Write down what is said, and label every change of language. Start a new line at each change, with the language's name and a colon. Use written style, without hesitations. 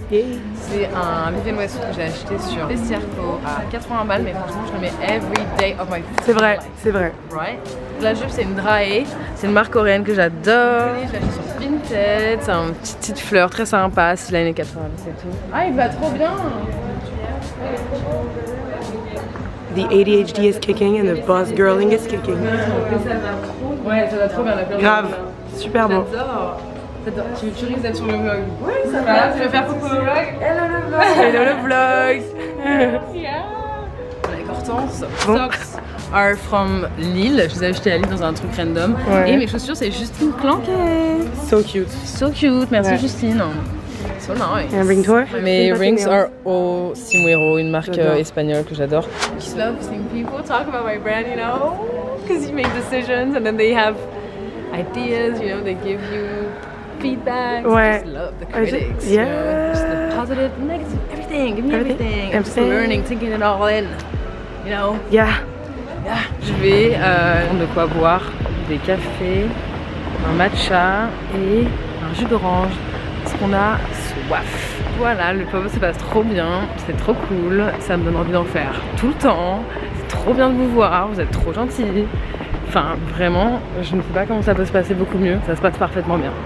French: C'est un Vivienne Westwood que j'ai acheté sur Vestiaire.co à 80 balles, mais franchement je le mets
English: every day of my life.
French: C'est vrai, c'est vrai.
English: Right?
French: La jupe c'est une Drae, c'est une marque coréenne que j'adore. Je l'ai acheté sur Vinted, c'est une petite fleur très sympa, c'est l'année 90 et tout. Ah il va trop bien!
English: The ADHD is kicking and the boss girling is kicking.
French: Ouais, ça va trop bien. Grave, super bon. J'adore. Tu risques d'être sur le vlog. Oui, ça va. Tu veux faire coucou au vlog? Hello le vlog. Hello le vlog.
English: Avec Hortense. Socks are from Lille.
French: Je les ai achetés à Lille dans un truc random. Ouais. Et mes chaussures, c'est Justine Clanquet.
English: So cute. So cute.
French: Merci Justine.
English: So nice.
French: Un ring tour? Mes
English: rings are all
French: Simuero, une marque espagnole que j'adore.
English: I just love seeing people talk about my brand, you know, because you make decisions and then they have ideas, you know, they give you feedback. Ouais. I just love the critics. Yeah. You know, just the positive, negative, everything. Give me everything. I'm just learning, taking it all in. You know. Yeah.
French: Je vais prendre de quoi boire, des cafés, un matcha et un jus d'orange. Parce qu'on a soif. Voilà, le pop-up se passe trop bien, c'est trop cool, ça me donne envie d'en faire tout le temps. C'est trop bien de vous voir, vous êtes trop gentils. Enfin, vraiment, je ne sais pas comment ça peut se passer beaucoup mieux. Ça se passe parfaitement bien.